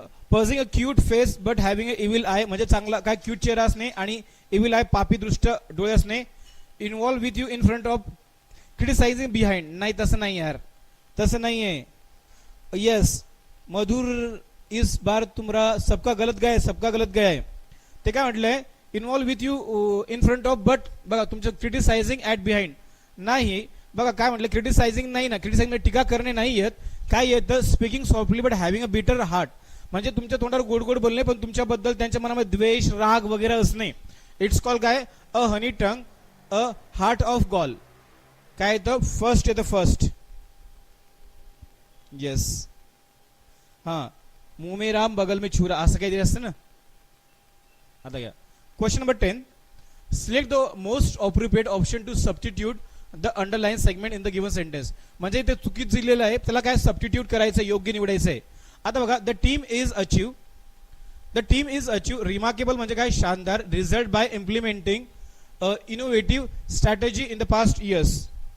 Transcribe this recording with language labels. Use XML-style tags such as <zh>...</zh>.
<en>पझिंग a cute face but having a evil eye,</en> <mr>म्हणजे चांगला काय क्यूट चेहरा असणे आणि इव्हिल आय पापी दृष्ट डोळे असणे.</mr> <en>involve with you in front of, criticising behind,</en> <mr>नाही तसं नाही यार, तसं नाही आहे.</mr> <hi>येस, मधुर इस बार तुमरा सबका गलत गया, सबका गलत गया है.</hi> <mr>ते काय म्हटलंय,</mr> <en>involve with you in front of,</en> <mr>but बघा तुमचं</mr> <en>criticising at behind</en> <mr>नाही. बघा काय म्हटलं, क्रिटिसाइजिंग नाही ना, क्रिटिसाइजिंग टीका करणे नाही येत. काय येतं,</mr> <en>speaking softly but having a bitter heart,</en> <mr>म्हणजे तुमच्या तोंडावर गोड गोड बोलणे पण तुमच्याबद्दल त्यांच्या मनामध्ये द्वेष, राग वगैरे असणे.</mr> <en>It's call काय, a honey tongue a heart of gall.</en> <mr>काय येतं, फर्स्ट येतं, फर्स्ट.</mr> <hi>येस, हा, मुंह में राम बगल में छुरा</hi> <mr>असं काहीतरी असतं ना. आता घ्या</mr> <en>Question number 10, select the most appropriate option to substitute the underline segment in the given sentence.</en> <mr>म्हणजे ते चुकीत दिलेलं आहे, त्याला काय सबस्टिट्यूट करायचं, योग्य निवडायचं आहे.</mr> <en>आता बघा, the team is achieve, the team is achieve remarkable</en> <mr>म्हणजे काय, शानदार,</mr> <en>Result by implementing innovative strategy in the past years.</en>